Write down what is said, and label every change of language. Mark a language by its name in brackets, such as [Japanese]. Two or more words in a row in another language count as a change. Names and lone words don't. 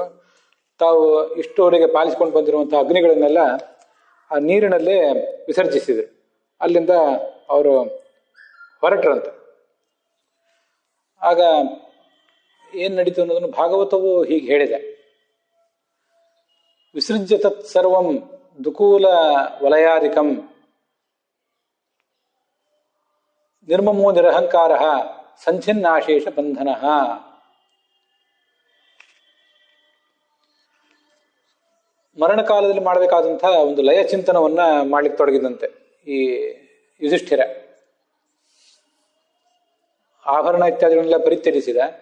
[Kannada] ತಾವು ಇಷ್ಟುವರೆಗೆ ಪಾಲಿಸಿಕೊಂಡು ಬಂದಿರುವಂತಹ ಅಗ್ನಿಗಳನ್ನೆಲ್ಲ ಆ ನೀರಿನಲ್ಲೇ ವಿಸರ್ಜಿಸಿದ್ರು. ಅಲ್ಲಿಂದ ಅವರು ಹೊರಟ್ರಂತೆ. ಆಗ ಏನ್ ನಡೀತು ಅನ್ನೋದನ್ನು ಭಾಗವತವು ಹೀಗೆ ಹೇಳಿದೆ. [Sanskrit] ವಿಸೃಜ್ಯ ತತ್ ಸರ್ವಂ ದುಕೂಲ ವಲಯಾಧಿಕಂ ನಿರ್ಮಮೋ ನಿರಹಂಕಾರ ಸಂಚಿನ್ನಾಶೇಷ ಬಂಧನ. [Kannada] ಮರಣಕಾಲದಲ್ಲಿ ಮಾಡಬೇಕಾದಂತಹ ಒಂದು ಲಯ ಚಿಂತನವನ್ನ ಮಾಡ್ಲಿಕ್ಕೆ ತೊಡಗಿದಂತೆ ಈ ಯುಧಿಷ್ಠಿರ. ಆಭರಣ ಇತ್ಯಾದಿಗಳನ್ನೆಲ್ಲ ಪರಿತ್ಯಜಿಸಿದ.